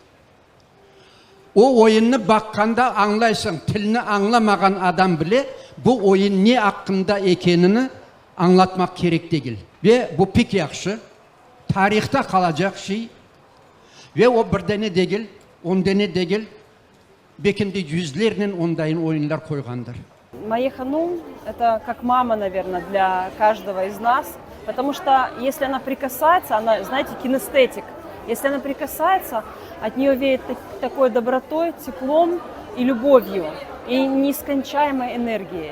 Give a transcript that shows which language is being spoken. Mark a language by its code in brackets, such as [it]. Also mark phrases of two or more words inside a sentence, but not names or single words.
[crh] O oyunu bakkanda anlaysın, tilini anlamagan adam bile bu oyun ne hakkında ekenini anlatmak gerek değil. Ve bu pek yakşı, tarihte kalacak şey ve o bir tane değil, 10 tane değil, belki de yüzlerinin ondayın oyunlar koygandır. [ru] Майя Ханум – это как мама, наверное, для каждого из нас, потому что если она прикасается, она, знаете, кинестетик. Если она прикасается, от нее веет такой добротой, теплом и любовью, и нескончаемой энергией.